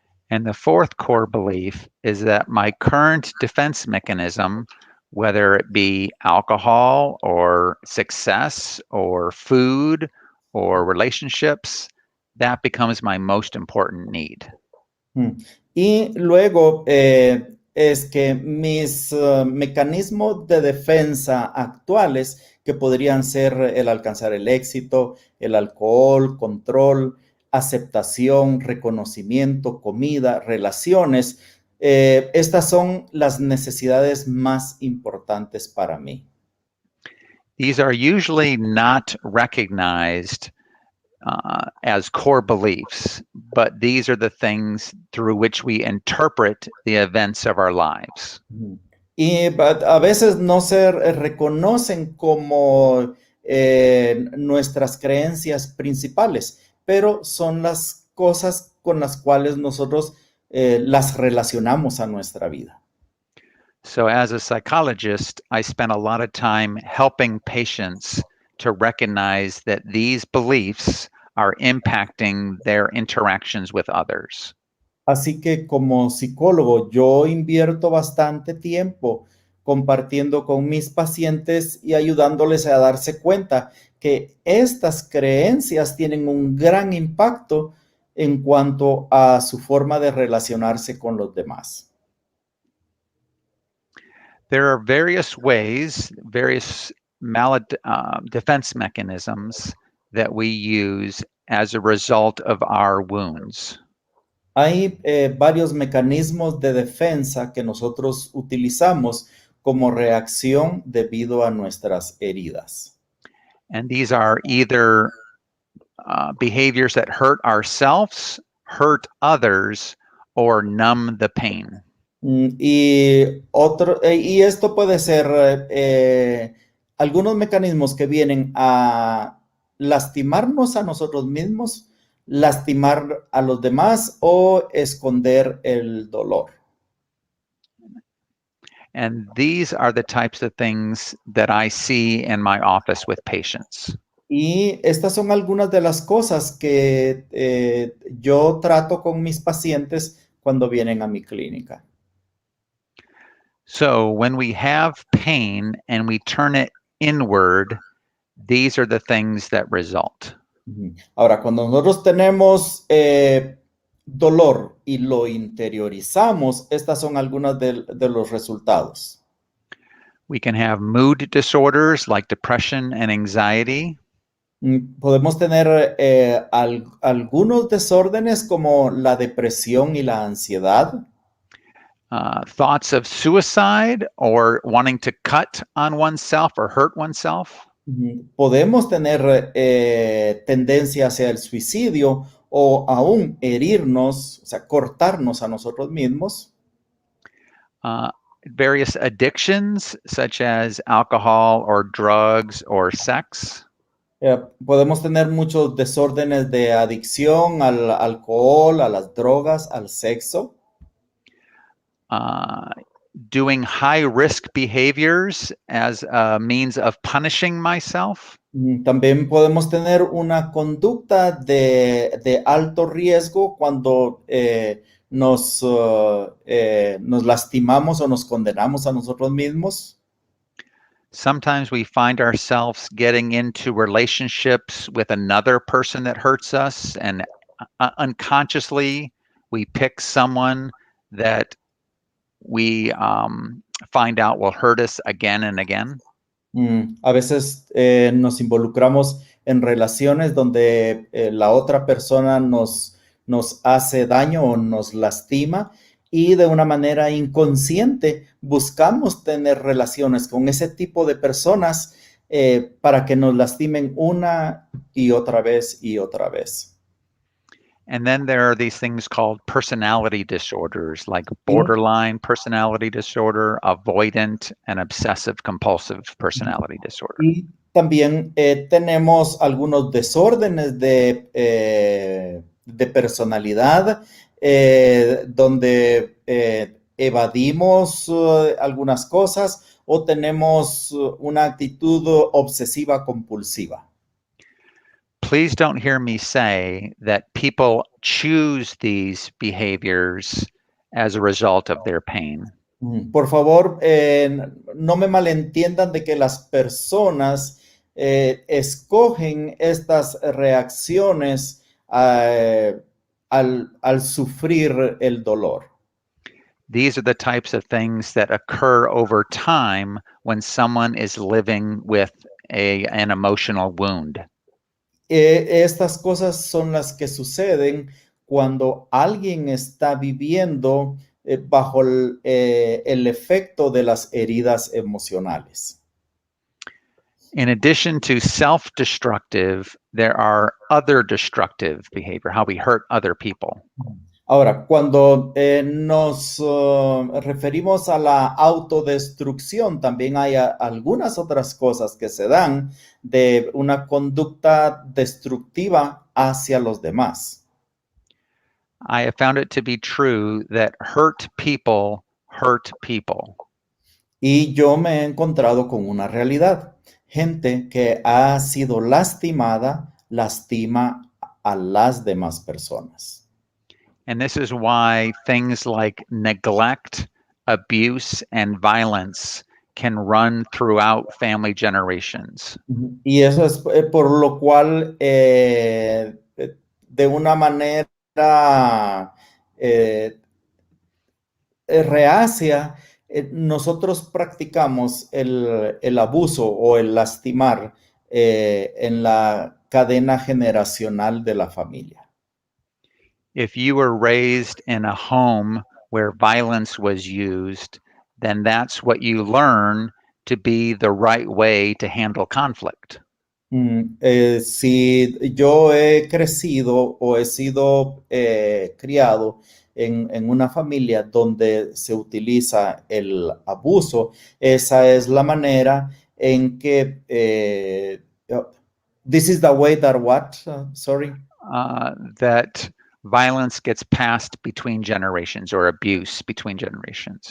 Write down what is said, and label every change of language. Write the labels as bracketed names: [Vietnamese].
[English] And the fourth core belief is that my current defense mechanism, whether it be alcohol or success or food or relationships, that becomes my most important need. [Spanish] Y luego es que mis mecanismos de defensa actuales, que podrían ser el alcanzar el éxito, el alcohol, control, aceptación, reconocimiento, comida, relaciones, estas son las necesidades más importantes para mí. [English] These are usually not recognized as core beliefs, but these are the things through which we interpret the events of our lives. [Spanish] Y a veces no se reconocen como nuestras creencias principales, pero son las cosas con las cuales nosotros las relacionamos a nuestra vida. [English] So as a psychologist, I spend a lot of time helping patients to recognize that these beliefs are impacting their interactions with others. [Spanish] Así que como psicólogo, yo invierto bastante tiempo compartiendo con mis pacientes y ayudándoles a darse cuenta que estas creencias tienen un gran impacto en cuanto a su forma de relacionarse con los demás. [English] There are various ways, various defense mechanisms that we use as a result of our wounds. [Spanish] Hay varios mecanismos de defensa que nosotros utilizamos como reacción debido a nuestras heridas. [English] And these are either behaviors that hurt ourselves, hurt others, or numb the pain. [Spanish] Y esto puede ser algunos mecanismos que vienen a lastimarnos a nosotros mismos, lastimar a los demás o esconder el dolor. [English] And these are the types of things that I see in my office with patients. [Spanish] Y estas son algunas de las cosas que yo trato con mis pacientes cuando vienen a mi clínica. [English] So when we have pain and we turn it inward, these are the things that result. [Spanish] Ahora, cuando nosotros tenemos dolor y lo interiorizamos, estas son algunas de los resultados. [English] We can have mood disorders like depression and anxiety. [Spanish] Podemos tener algunos desórdenes como la depresión y la ansiedad. [English] Thoughts of suicide or wanting to cut on oneself or hurt oneself. [Spanish] Podemos tener tendencia hacia el suicidio o aún herirnos, o sea, cortarnos a nosotros mismos. [English] Various addictions such as alcohol or drugs or sex. [Spanish] Podemos tener muchos desórdenes de adicción al alcohol, a las drogas, al sexo. [English] Doing high-risk behaviors as a means of punishing myself. [Spanish] También podemos tener una conducta de alto riesgo cuando nos lastimamos o nos condenamos a nosotros mismos. [English] Sometimes we find ourselves getting into relationships with another person that hurts us, and unconsciously we pick someone that we find out will hurt us again and again. [Spanish] A veces nos involucramos en relaciones donde la otra persona nos hace daño o nos lastima y de una manera inconsciente buscamos tener relaciones con ese tipo de personas para que nos lastimen una y otra vez y otra vez. [English] And then there are these things called personality disorders, like borderline personality disorder, avoidant, and obsessive compulsive personality disorder. [Spanish] Y también tenemos algunos desórdenes de personalidad, donde evadimos algunas cosas o tenemos una actitud obsesiva compulsiva. [English] Please don't hear me say that people choose these behaviors as a result of their pain. [Spanish] Por favor, no me malentiendan de que las personas escogen estas reacciones al sufrir el dolor. [English] These are the types of things that occur over time when someone is living with an emotional wound. [Spanish] Estas cosas son las que suceden cuando alguien está viviendo bajo el efecto de las heridas emocionales. [English] In addition to self-destructive, there are other destructive behavior, how we hurt other people. [Spanish] Ahora, cuando nos referimos a la autodestrucción, también hay algunas otras cosas que se dan de una conducta destructiva hacia los demás. [English] I have found it to be true that hurt people hurt people. [Spanish] Y yo me he encontrado con una realidad. Gente que ha sido lastimada, lastima a las demás personas. [English] And this is why things like neglect, abuse, and violence can run throughout family generations. [Spanish] Y eso es por lo cual, de una manera reacia, nosotros practicamos el abuso o el lastimar en la cadena generacional de la familia. [English] If you were raised in a home where violence was used, then that's what you learn to be the right way to handle conflict. [Spanish] Si yo he crecido o he sido criado en una familia donde se utiliza el abuso, esa es la manera en que [English] this is the way that what? Sorry. that violence gets passed between generations or abuse between generations.